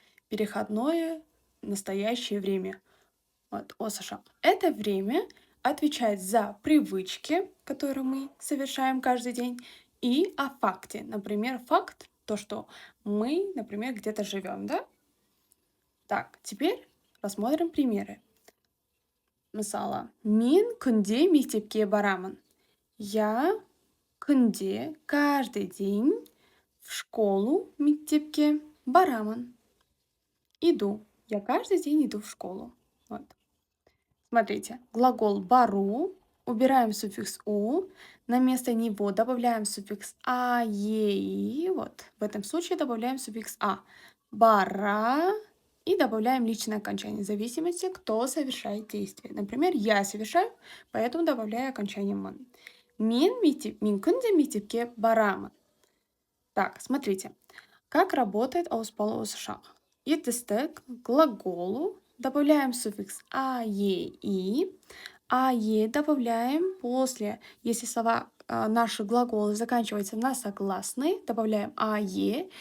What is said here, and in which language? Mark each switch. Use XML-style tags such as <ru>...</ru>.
<ru>Переходное настоящее время. Вот, ОСШ. Это время отвечает за привычки, которые мы совершаем каждый день, и о факте. Например, факт, то, что мы, например, где-то живем, да? Так, теперь рассмотрим примеры.</ru> <kk>Мысалы, мен күнде мектепке барамын.</kk> <ru>Я</ru> <kk>күнде,</kk> <ru>каждый день в школу,</ru> <kk>мектепке барамын.</kk> <ru>Иду. Я каждый день иду в школу. Вот. Смотрите, глагол бару, убираем суффикс у, на место него добавляем суффикс а, е, и. Вот. В этом случае добавляем суффикс а. Бара и добавляем личное окончание, в зависимости, кто совершает действие. Например, я совершаю, поэтому добавляю окончание ман.</ru> <kk>Мен күнде мектепке барамын.</kk> <ru>Так, смотрите, как работает ауспалы ОСШ. Етістік глаголу добавляем суффикс а, е, и. А, е добавляем после, если слова, наши глаголы заканчиваются на согласные, добавляем а, е.</ru>